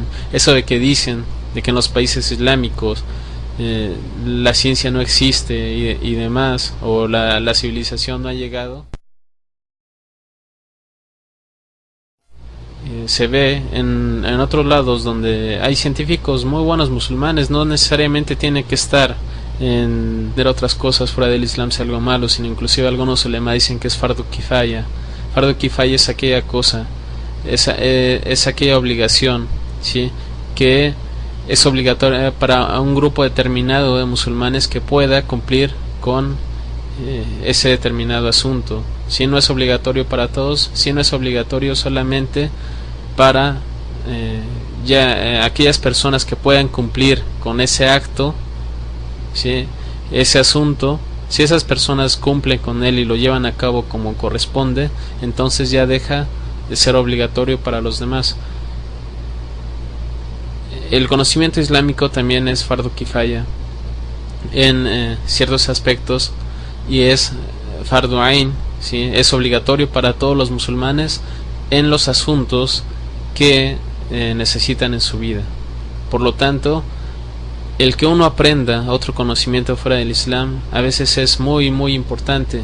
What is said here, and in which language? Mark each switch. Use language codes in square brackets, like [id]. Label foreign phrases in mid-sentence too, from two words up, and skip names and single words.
[es] Eso de que dicen de que en los países islámicos la ciencia no existe y demás, o la civilización no ha llegado, se ve en otros lados donde hay científicos muy buenos musulmanes. No necesariamente tiene que estar en ver otras cosas fuera del Islam sea algo malo, sino inclusive algunos ulemas dicen que es [ar] فرض كفاية. فرض كفاية [es] es aquella cosa, es aquella obligación, ¿sí?, que es obligatoria para un grupo determinado de musulmanes que pueda cumplir con ese determinado asunto. Si no es obligatorio para todos, si no es obligatorio solamente para aquellas personas que puedan cumplir con ese acto, ¿sí?, ese asunto. Si esas personas cumplen con él y lo llevan a cabo como corresponde, entonces ya deja de ser obligatorio para los demás. El conocimiento islámico también es [ar] فرض كفاية [es] en ciertos aspectos, y es [ar] فرض عين, [es] ¿sí?, es obligatorio para todos los musulmanes en los asuntos que necesitan en su vida. Por lo tanto, el que uno aprenda otro conocimiento fuera del Islam a veces es muy muy importante.